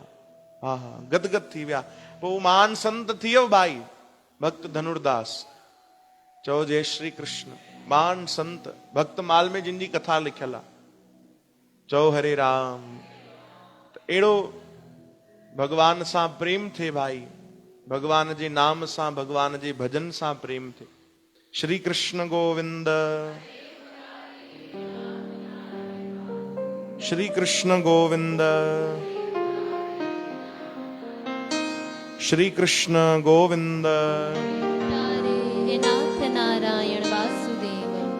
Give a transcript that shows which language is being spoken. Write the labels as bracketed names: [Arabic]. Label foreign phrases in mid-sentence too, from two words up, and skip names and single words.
[Sindhi] हा हा, गदगद थी विया। पोइ महान संत थी वियो भाई भक्त धनुर्दास। चओ जय श्री कृष्ण। महान संत भक्त माल में जिन जी कथा लिखियल आहे। चओ हरे राम। अहिड़ो भगवान सां प्रेम थे भाई, भगवान जे नाम सां, भगवान जे भजन सां प्रेम थे। श्री कृष्ण गोविंद, श्री कृष्ण गोविंद, श्री कृष्ण गोविंद। तारे हे नाथ नारायण वासुदेव।